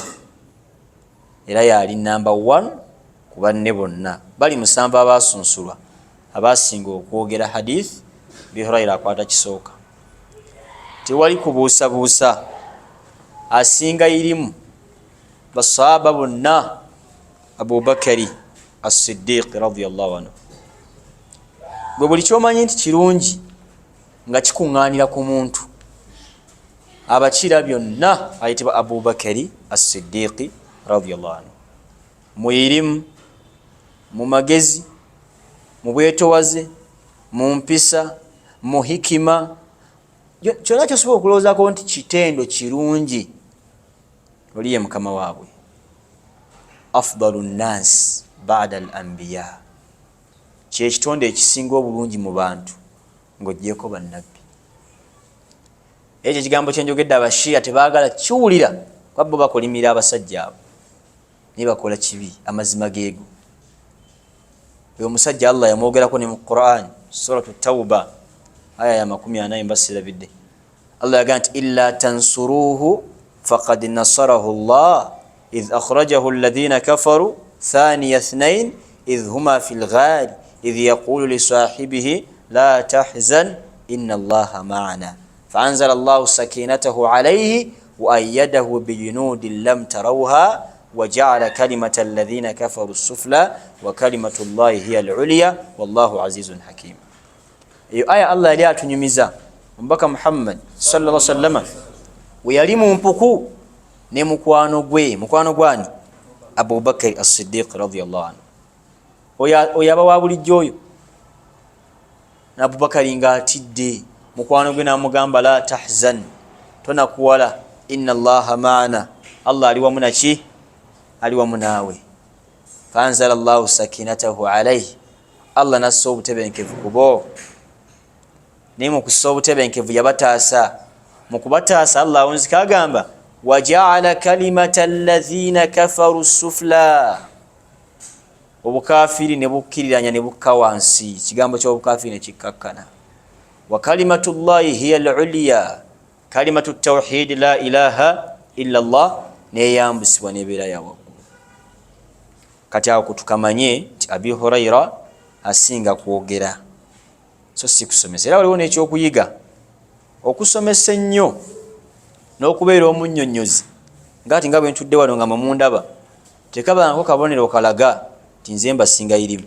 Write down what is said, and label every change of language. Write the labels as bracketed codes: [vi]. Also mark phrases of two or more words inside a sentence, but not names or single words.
[lg] Era yali number 1 ku banne bonna. Bali 7 abaasunsulwa abasinga okwogera hadithi, Abi Hurayra akwata kisooka. tewali kubuusabuusa. Asinga irimu basahaba bonna Abubakari as-Siddiq [ar] رضي الله عنه. [lg] Gwe buli kyomanyi nti kirungi nga kikuŋŋaanira ku muntu, abakira byonna ayitibwa Abubakari as-Siddiq [ar] رضي الله عنه. [lg] Mu irimu, mu magezi, mu bwetowaze, mu mpisa, mu hikima, kyonna kyosobola okulowoozaako nti kitendo kirungi, oli ye mukama waabwe. [ar] أفضل الناس بعد الأنبياء, [lg] kyekitonde ekisinga obulungi mu bantu ng'oggyeko bannabbi. Ekyo ekigambo kyenjogedde abashiya tebaagala kiwulira, kuba bo bakolimira abasajja abo naye bakola kibi, amazima geego. Oyo omusajja Allah yamwogerako ne mu Qur'an, suratu Tawba aya ya 40 mbasirabidde. Allah yagaa nti [ar] إلا تنصروه فقد نصره الله إذ أخرجه الذين كفروا ثاني اثنين إذ هما في الغار إذ يقول لصاحبه لا تحزن إن الله معنا فأنزل الله سكينته عليه وأيده بجنود لم تروها وجعل كلمة الذين كفروا السفلى وكلمة الله هي العليا والله عزيز حكيم. [lg] iyo aya Allah yali atunyumiza omubaka Muhammad [ar] صلى الله عليه وسلم [lg] we yali mu mpuku ne mukwano gwani Abubakar as-Siddiq [ar] رضي الله عنه. [lg] Oyo aba wa bulijjo oyo na Abubakar nga atidde, mukwano gwe namugamba [ar] لا تحزن, [lg] tonakuwala, [ar] إن الله معنا, [lg] Allah ali wamu naki, ali wamu naawe. [ar] فأنزل الله سكينته عليه, [lg] Allah nassa obutebenkevu kubo. Naye mu kussa obutebenkevu yabataasa, mu kubataasa Allah awunzika agamba [ar] وجعل كلمة الذين كفروا السفلى, [lg] obukafiri ne bukkiriranya ne bukka wansi, kigambo ky'obukafiri ne kikkakkana. [ar] وكلمة الله هي العليا, كلمة التوحيد لا إله إلا الله [lg] neyambusibwa nebeera ya waggulu. Kati awo kutukamanye nti Abi Huraira asinga kwogera so si kusomesa. Era waliwo n'ekyokuyiga okusomesa ennyo n'okubeera omunnyonnyozi ngati nga bwe ntudde wano nga mundaba tekabanako kabonero kalaga nti nze mbasinga irimu.